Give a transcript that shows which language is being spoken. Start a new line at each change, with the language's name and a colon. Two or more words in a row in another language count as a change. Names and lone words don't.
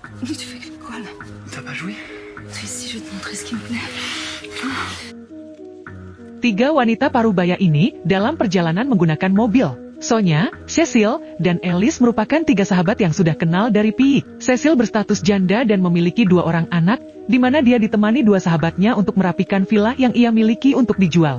French: Tu fais quoi là? T'as pas joué? Tracy, je vais te montrer ce qui me plaît.
Indonesian: Tiga wanita parubaya ini dalam perjalanan menggunakan mobil. Sonia, Cecil, dan Alice merupakan tiga sahabat yang sudah kenal dari piik. Cecil berstatus janda dan memiliki 2 orang anak, di mana dia ditemani 2 sahabatnya untuk merapikan villa yang ia miliki untuk dijual.